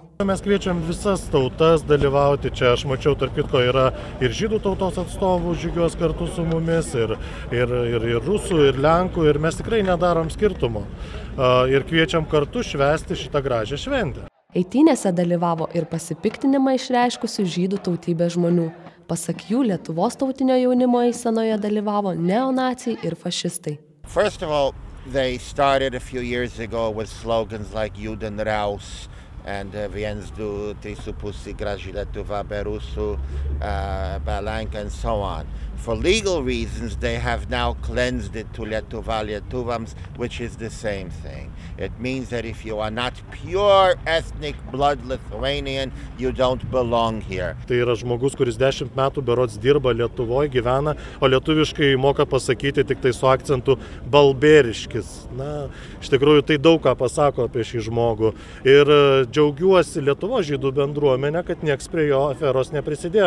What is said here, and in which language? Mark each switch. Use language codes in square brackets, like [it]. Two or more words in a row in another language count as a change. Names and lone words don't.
[lt] Mes kviečiam visas tautas dalyvauti. Čia aš mačiau, tarp kitko, yra ir žydų tautos atstovų žygiuos kartu su mumis, ir rusų, ir lenkų, ir mes tikrai nedarom skirtumo. Ir kviečiam kartu švęsti šitą gražią šventę. Eitynėse dalyvavo ir pasipiktinimą išreiškusių žydų tautybės žmonių. Pasak jų, Lietuvos tautinio jaunimo eisenoje dalyvavo neonaciai ir fašistai. [en] First of all, they started a few years ago with slogans like [de] Juden Raus [en] and [lt] Viens du Trisupusi Graži Lietuva be Rusų, be Lenka [en] and so on. For legal reasons, they have now cleansed it to [lt] Lietuva Lietuvams, [en] which is the same thing. It means that if you are not pure ethnic blood Lithuanian, you don't belong here. [lt] Tai yra žmogus, kuris 10 metų berods dirba Lietuvoje, gyvena, o lietuviškai moka pasakyti tik tai su akcentu balbėriškis. Na, iš tikrųjų, tai daug ką pasako apie šį žmogų. Ir džiaugiuosi Lietuvos žydų bendruomenę, kad nieks prie jo aferos neprisidėjo.